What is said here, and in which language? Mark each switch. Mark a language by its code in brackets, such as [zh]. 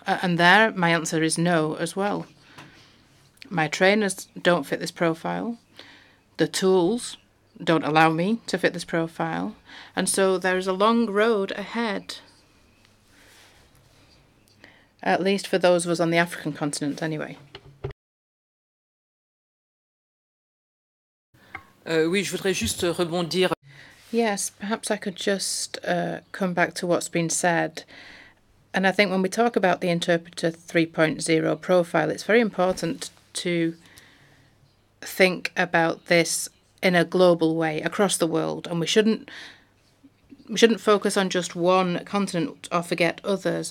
[en] And there, my answer is no as well. My trainers don't fit this profile. The tools don't allow me to fit this profile. And so there is a long road ahead, at least for those of us on the African continent anyway. [fr] Oui, je voudrais juste rebondir. [en] Yes, perhaps I could just come back to what's been said. And I think when we talk about the Interpreter 3.0 profile, it's very important to think about this in a global way across the world, and we shouldn't focus on just one continent or forget others.